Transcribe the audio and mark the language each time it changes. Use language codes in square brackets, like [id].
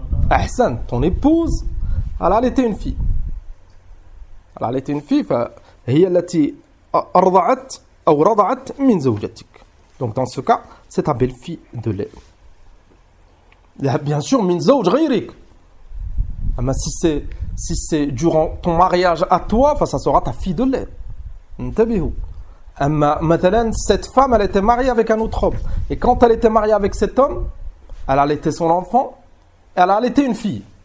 [fr] Ahsan, ton épouse, elle a allaité une fille. Elle a allaité une fille, [ar] فهي التي أرضعت أو رضعت من زوجتك. [fr] Donc dans ce cas, c'est ta belle-fille de lait. Bien sûr, min zawj ghayrik. Mais si c'est durant ton mariage à toi, ça sera ta fille de lait. [ar] انتبهوا. مثلا, [fr] cette femme, elle était mariée avec un autre homme. Et quand elle était mariée avec cet homme, elle a allaité son enfant, elle a allaité une fille.